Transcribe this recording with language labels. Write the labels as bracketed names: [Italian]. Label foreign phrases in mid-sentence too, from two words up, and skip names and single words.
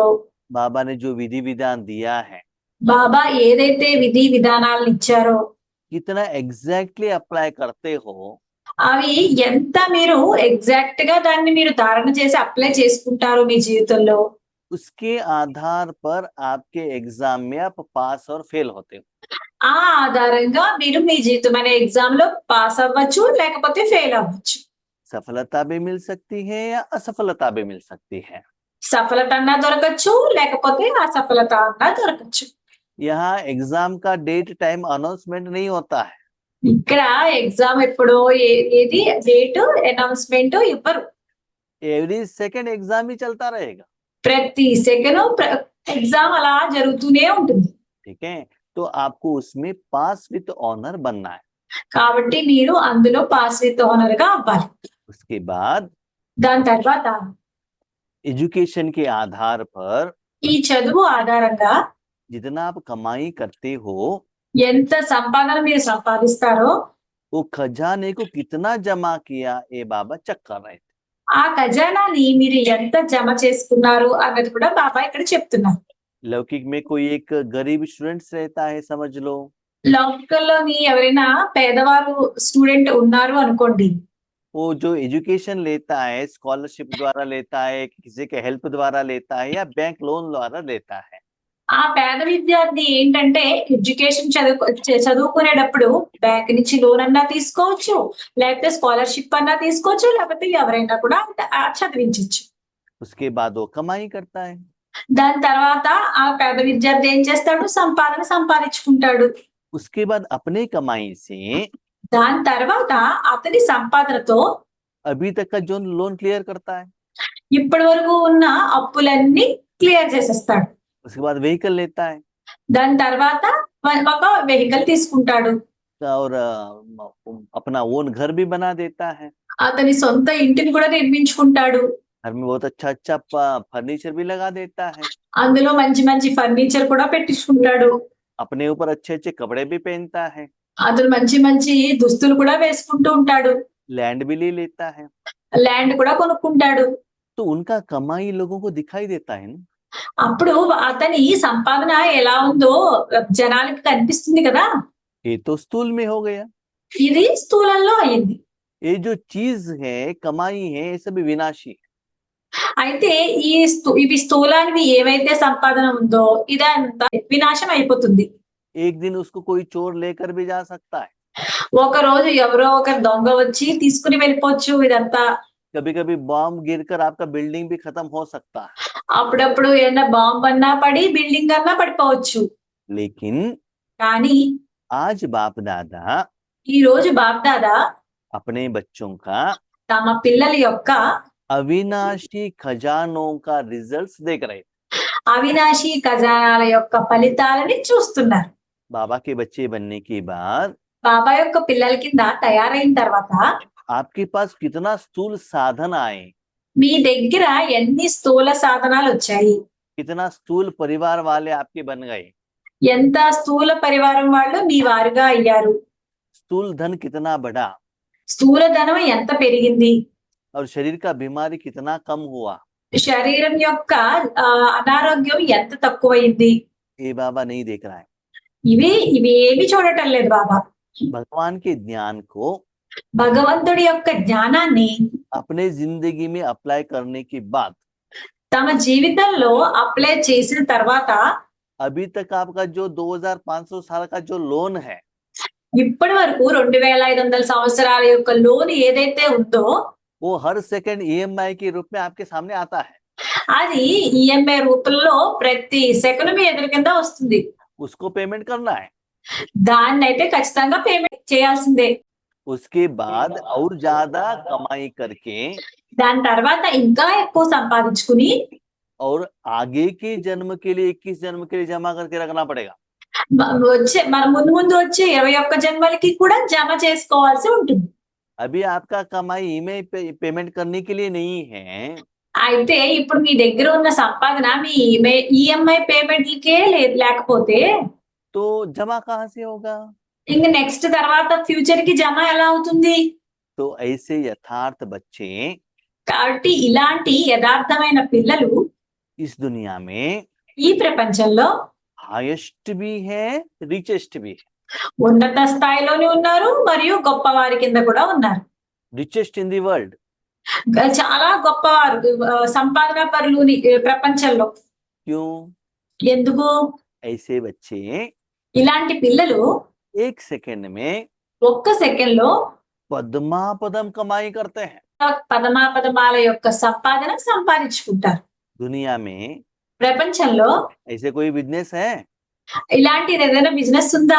[Hindi] बाबा ने जो विधि विधान दिया है, [Telugu] బాబా ఏదైతే విధి విధానాలను ఇచ్చారో [Hindi] कितना [English] exactly apply [Hindi] करते हो [Telugu] అవి ఎంత మీరు ఎగ్జాక్ట్ గా దాన్ని మీరు ధారణ చేసి అప్లై చేసుకుంటారో మీ జీవితంలో, [Hindi] उसके आधार पर आपके एग्जाम में आप पास और फेल होते हो। [Telugu] ఆ ఆధారంగా మీరు మీ జీవితం అనే ఎగ్జామ్ లో పాస్ అవ్వచ్చు లేకపోతే ఫెయిల్ అవ్వచ్చు. [Hindi] सफलता भी मिल सकती है या असफलता भी मिल सकती है। [Telugu] సఫలత అన్నా దొరకచ్చు లేకపోతే అసఫలత అన్నా దొరకచ్చు. [Hindi] यहाँ एग्जाम का [English] date time announcement [Hindi] नहीं होता है। [Telugu] ఇక్కడ ఎగ్జామ్ ఎప్పుడో ఏది [English] date announcement [Telugu] ఇవ్వరు. [English] every second exam [Hindi] ही चलता रहेगा। [Telugu] ప్రతి [English] second exam [Telugu] అలా జరుగుతూనే ఉంటుంది. [Hindi] ठीक है, तो आपको उसमें [English] pass with honour [Hindi] बनना है। [Telugu] కాబట్టి మీరు అందులో [English] pass with honour [Telugu] గా అవ్వాలి. [Hindi] उसके बाद [Telugu] దాని తర్వాత [Hindi] एजुकेशन के आधार पर [Telugu] ఈ చదువు ఆధారంగా [Hindi] जितना आप कमाई करते हो [Telugu] ఎంత సంపాదన మీరు సంపాదిస్తారో [Hindi] वो खजाने को कितना जमा किया ये बाबा चेक कर रहे थे। [Telugu] ఆ ఖజానాని మీరు ఎంత జమ చేసుకున్నారు అన్నది కూడా బాబా ఇక్కడ చెప్తున్నారు. [Hindi] लौकिक में कोई एक गरीब स्टूडेंट्स रहता है समझ लो, [Telugu] లౌకికంలోని ఎవరైనా పేదవారు స్టూడెంట్ ఉన్నారు అనుకోండి. [Hindi] वो जो एजुकेशन लेता है स्कॉलरशिप द्वारा लेता है, किसी के हेल्प द्वारा लेता है या [English] bank loan [Hindi] द्वारा लेता है। [Telugu] ఆ పేద విద్యార్థి ఏంటంటే ఎడ్యుకేషన్ చదువుకునేటప్పుడు బ్యాంక్ నుంచి లోన్ అన్నా తీసుకోవచ్చు, లేకపోతే స్కాలర్‌షిప్ అన్నా తీసుకోవచ్చు, లేకపోతే ఎవరైనా కూడా చదివించొచ్చు. [Hindi] उसके बाद वो कमाई करता है। [Telugu] దాని తర్వాత ఆ పేద విద్యార్థి ఏం చేస్తాడు? సంపాదించుకుంటాడు. [Hindi] उसके बाद अपने कमाई से [Telugu] దాని తర్వాత అతని సంపాదనతో [Hindi] अभी तक का जो [English] loan clear [Hindi] करता है। [Telugu] ఇప్పటి వరకు ఉన్న అప్పులన్నీ క్లియర్ చేసేస్తాడు. [Hindi] उसके बाद व्हीकल लेता है [Telugu] దాని తర్వాత ఒక వెహికల్ తీసుకుంటాడు. [Hindi] और अपना ओन घर भी बना देता है। [Telugu] అతని సొంత ఇంటిని కూడా నిర్మించుకుంటాడు. [Hindi] घर में बहुत अच्छा अच्छा फर्नीचर भी लगा देता है। [Telugu] అందులో మంచి మంచి ఫర్నిచర్ కూడా పెట్టించుకుంటాడు. [Hindi] अपने ऊपर अच्छे अच्छे कपड़े भी पहनता है। [Telugu] అతను మంచి మంచి దుస్తులు కూడా వేసుకుంటూ ఉంటాడు. [Hindi] लैंड भी ले लेता है। [Telugu] ల్యాండ్ కూడా కొనుక్కుంటాడు. [Hindi] तो उनका कमाई लोगों को दिखाई देता है ना। [Telugu] అప్పుడు అతని సంపాదన ఎలా ఉందో జనాలకి కనిపిస్తుంది కదా. [Hindi] ये तो स्थूल में हो गया। [Telugu] ఇది స్థూలంలో అయింది. [Hindi] ये जो चीज है कमाई है ये सब विनाशी है। [Telugu] అయితే ఇవి స్థూలానివి ఏవైతే సంపాదన ఉందో ఇదంతా వినాశం అయిపోతుంది. [Hindi] एक दिन उसको कोई चोर लेकर भी जा सकता है। [Telugu] ఒక రోజు ఎవరో ఒకరు దొంగ వచ్చి తీసుకుని వెళ్ళిపోవచ్చు ఇదంతా. [Hindi] कभी कभी बॉम्ब गिरकर आपका बिल्डिंग भी खत्म हो सकता है। [Telugu] అప్పుడప్పుడు ఏదైనా బాంబ్ అన్నా పడి బిల్డింగ్ అన్నా పడిపోవచ్చు. [Hindi] लेकिन [Telugu] కానీ [Hindi] आज बाप दादा [Telugu] ఈ రోజు బాప్దాదా [Hindi] अपने बच्चों का [Telugu] తమ పిల్లల యొక్క [Hindi] अविनाशी खजानों का रिजल्ट्स देख रहे। [Telugu] అవినాశి ఖజానాల యొక్క ఫలితాలని చూస్తున్నారు. [Hindi] बाबा के बच्चे बनने के बाद [Telugu] బాబా యొక్క పిల్లల కింద తయారైన తర్వాత [Hindi] आपके पास कितना स्थूल साधन आए, [Telugu] మీ దగ్గర ఎన్ని స్థూల సాధనాలు వచ్చాయి, [Hindi] कितना स्थूल परिवार वाले आपके बन गए, [Telugu] ఎంత స్థూల పరివారం వాళ్ళు మీ వారుగా అయ్యారు, [Hindi] स्थूल धन कितना बढ़ा [Telugu] స్థూల ధనం ఎంత పెరిగింది, [Hindi] और शरीर का बीमारी कितना कम हुआ, [Telugu] శరీరం యొక్క అనారోగ్యం ఎంత తక్కువైంది, [Hindi] ये बाबा नहीं देख रहा है। [Telugu] ఇవి ఏమి చూడటం లేదు బాబా. [Hindi] भगवान के ज्ञान को [Telugu] భగవంతుడి యొక్క జ్ఞానాన్ని [Hindi] अपने जिंदगी में अप्लाई करने के बाद [Telugu] తమ జీవితంలో అప్లై చేసిన తర్వాత [Hindi] अभी तक आपका जो 2500 साल का जो लोन है [Telugu] ఇప్పటి వరకు 2500 సంవత్సరాల యొక్క లోన్ ఏదైతే ఉందో [Hindi] वो हर [English] second EMI [Hindi] के रूप में आपके सामने आता है। [Telugu] అది ఈఎంఐ రూపంలో ప్రతి సెకండ్ మీ ఎదురు కింద వస్తుంది. [Hindi] उसको पेमेंट करना है। [Telugu] దాన్ని అయితే ఖచ్చితంగా పేమెంట్ చేయాల్సిందే. [Hindi] उसके बाद और ज्यादा कमाई करके [Telugu] దాని తర్వాత ఇంకా ఎక్కువ సంపాదించుకుని [Hindi] और आगे के जन्म के लिए 21 जन्म के लिए जमा करके रखना पड़ेगा। [Telugu] మన ముందు వచ్చే 21 జన్మలకి కూడా జమ చేసుకోవాల్సి ఉంటుంది. [Hindi] अभी आपका कमाई [English] EMI payment [Hindi] करने के लिए नहीं है। [Telugu] అయితే ఇప్పుడు మీ దగ్గర ఉన్న సంపాదన మీ [English] EMI paymentలకే [Telugu] లేకపోతే [Hindi] तो जमा कहाँ से होगा? [Telugu] ఇంక నెక్స్ట్ తర్వాత ఫ్యూచర్ కి జమ ఎలా అవుతుంది? [Hindi] तो ऐसे यथार्थ बच्चे [Telugu] కాబట్టి ఇలాంటి యథార్థమైన పిల్లలు [Hindi] इस दुनिया में [Telugu] ఈ ప్రపంచంలో [Hindi] हाईएस्ट भी है, रिचेस्ट भी है। [Telugu] ఉన్నత స్థాయిలోనే ఉన్నారు మరియు గొప్పవారి కింద కూడా ఉన్నారు. [English] richest in the world. [Telugu] చాలా గొప్పవారు సంపాదన పరులు ప్రపంచంలో. [Hindi] क्यों? [Telugu] ఎందుకు? [Hindi] ऐसे बच्चे [Telugu] ఇలాంటి పిల్లలు [Hindi] एक सेकंड में [Telugu] ఒక్క సెకండ్ లో [Hindi] पद्मापदम कमाई करते हैं। [Telugu] పదమాపదమాల యొక్క సంపాదన సంపాదించుకుంటారు. [Hindi] दुनिया में [Telugu] ప్రపంచంలో [Hindi] ऐसे कोई बिजनेस है [Telugu] ఇలాంటి ఏదైనా బిజినెస్ ఉందా?